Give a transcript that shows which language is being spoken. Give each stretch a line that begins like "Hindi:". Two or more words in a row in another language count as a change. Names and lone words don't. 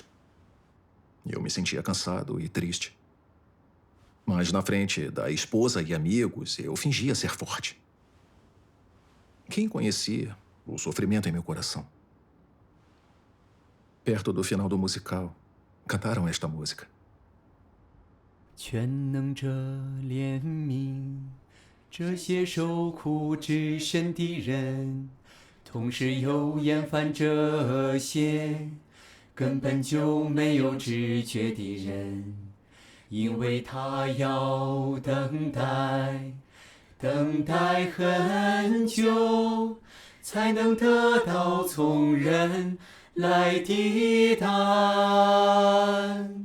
Portuguese: Eu me sentia cansado e triste. Mas na frente da esposa e amigos, eu fingia ser forte. Quem conhecia o sofrimento em meu coração? Perto do final do musical, cantaram esta música.
Chinese: 全能者怜悯这些受苦之身的人，同时又厌烦这些根本就没有知觉的人，因为他要等待，等待很久，才能得到从人来的答案。